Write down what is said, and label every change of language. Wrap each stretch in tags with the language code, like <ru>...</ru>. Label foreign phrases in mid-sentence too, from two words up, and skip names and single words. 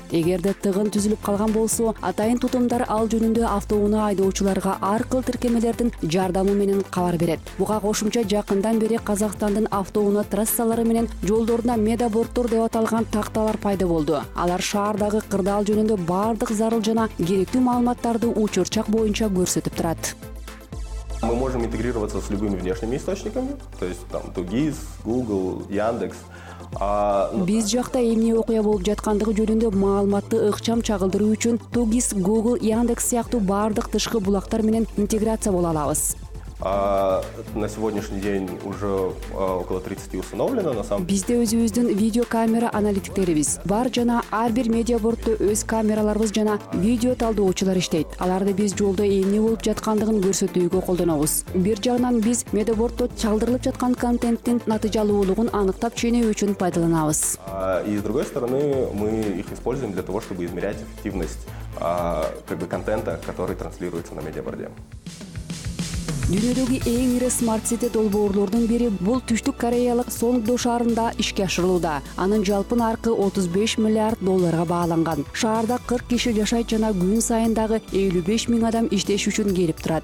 <ky>Эгерде тыгын түзүлүп калган болсо, атайын тутумдар ал жөнүндө автоунаа айдоочуларга ар кыл тиркемелердин жардамы менен кабар берет. Буга кошумча жакындан бери Казакстандын автоунаа трассалары менен жолдоруна медабордтор деп аталган такталар пайда болду. Алар шаардагы кырдаал жөнүндө бардык зарыл жана керектүү маалыматтарды учурчак боюнча көрсөтүп турат.</ky> <ru>Мы можем интегрироваться с любыми внешними источниками, то есть там Тугис, Google, Яндекс.</ru> <ky>Биз жакта эмне окуя болуп жаткандыгы жөнүндө маалыматты ыкчам чагылдыруу үчүн Тугис, Google, Яндекс сыяктуу бардык тышкы булактар менен интеграция боло алабыз.</ky> <ru>На сегодняшний день уже около 30 установлено, на самом деле.</ru> <ky>Бизде өзүбүздүн видео камера аналитиктерибиз бар жана ар бир медиабордто өз камераларыбыз жана видео талдоочулар иштейт. Аларды биз жолдо эмне болуп жаткандыгын көрсөтүүгө колдонобуз. Бир жагынан биз медиабордто чалдырылып жаткан контенттин натыйжалуулугун аныктап ченөө үчүн пайдаланабыз.</ky> <ru>И с другой стороны, мы их используем для того, чтобы измерять эффективность контента, который транслируется на медиаборде.</ru> <ky>Дүйнөдөгү эң ири смарт сити долбоорлордун бири бул Түштүк Кореялык Сонгдо шаарында ишке ашырылууда. Анын жалпы наркы $35 миллиард бааланган. Шаарда 40 киши жашайт жана күн сайын дагы 55 миң адам иштеш үчүн келип турат.</ky>